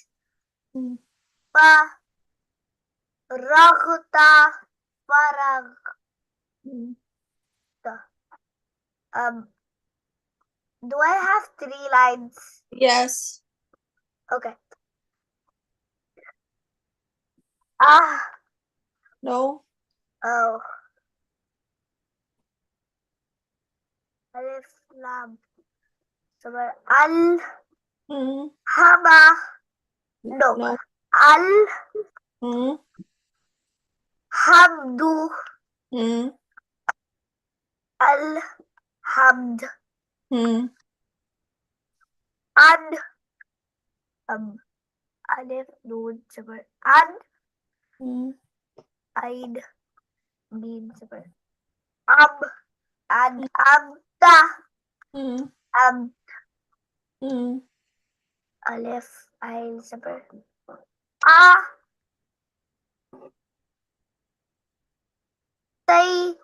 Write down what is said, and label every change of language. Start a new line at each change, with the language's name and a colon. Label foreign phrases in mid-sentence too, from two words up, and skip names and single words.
English: Pa, Ragta, Parag. Do I have 3 lines? Yes. Okay. No. Oh. Alif, Lam. Sabar. Al. Hama. No. Al. Hamdu. Al. Hamd. An. Alif, Noon, Sabar. An. Ain. Mim, Sabar. And Amta. Alif, Ain, Sabar. Tay.